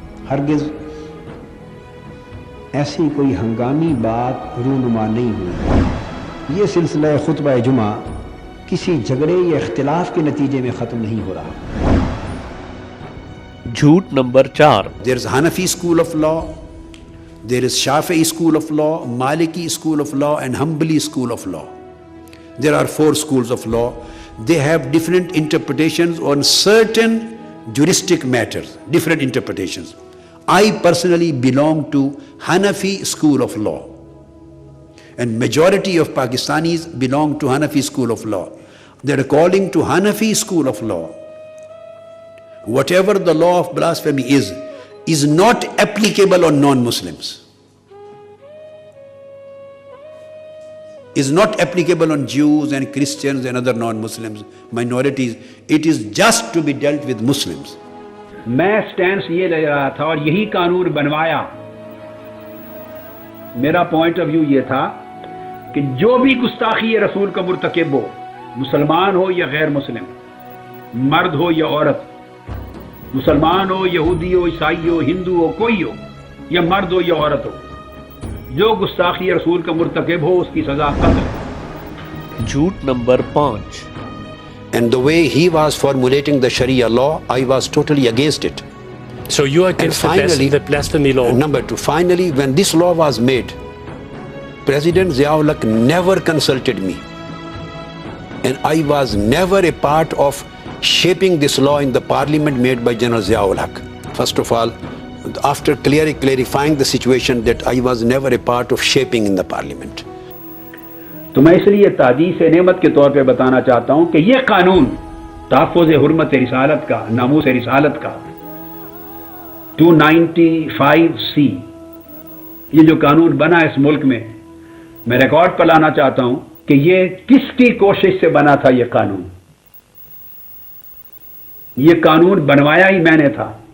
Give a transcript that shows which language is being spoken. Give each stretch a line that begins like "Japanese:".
Urdu: ہرگز ایسی کوئی ہنگامی بات رونما نہیں ہوئی۔ یہ سلسلہ خطبہ جمعہ کسی جھگڑے یا اختلاف کے نتیجے میں ختم نہیں ہو رہا۔ جھوٹ number 4۔
English: There is Hanafi school of law, there is Shafi'i school of law, Maliki school of law and Hanbali school of law. There are 4 schools of law. They have different interpretations on certain juristic matters, different interpretations. I personally belong to Hanafi school of law, and majority of Pakistanis belong to Hanafi school of law. That according to Hanafi school of law, whatever the law of blasphemy is not applicable on non-Muslims, is not applicable on Jews and Christians and other non-Muslims, minorities. It is just to be dealt with Muslims.
Urdu: میں سٹینس یہ لے رہا تھا اور یہی قانون بنوایا۔ میرا پوائنٹ آف ویو یہ تھا کہ جو بھی گستاخی رسول کا مرتکب ہو، مسلمان ہو یا غیر مسلم، مرد ہو یا عورت، مسلمان ہو، یہودی ہو، عیسائی ہو، ہندو ہو، کوئی ہو، یا مرد ہو یا عورت ہو، جو گستاخی رسول کا مرتکب ہو اس کی سزا قتل ہے۔ جھوٹ number 5۔
English: And the way he was formulating the Sharia law, I was totally against it. So you are against the blasphemy law? Number 2, finally, when this law was made, President Ziaul Haq never consulted me. And I was never a part of shaping this law in the parliament made by General Ziaul Haq. First of all, after clarifying the situation, that I was never a part of shaping in the parliament.
Urdu: تو میں اس لیے تعدیث نعمت کے طور پہ بتانا چاہتا ہوں کہ یہ قانون تحفظ حرمت رسالت کا، ناموس رسالت کا 295C، یہ جو قانون بنا اس ملک میں ریکارڈ پر لانا چاہتا ہوں کہ یہ کس کی کوشش سے بنا تھا۔ یہ قانون بنوایا ہی میں نے تھا۔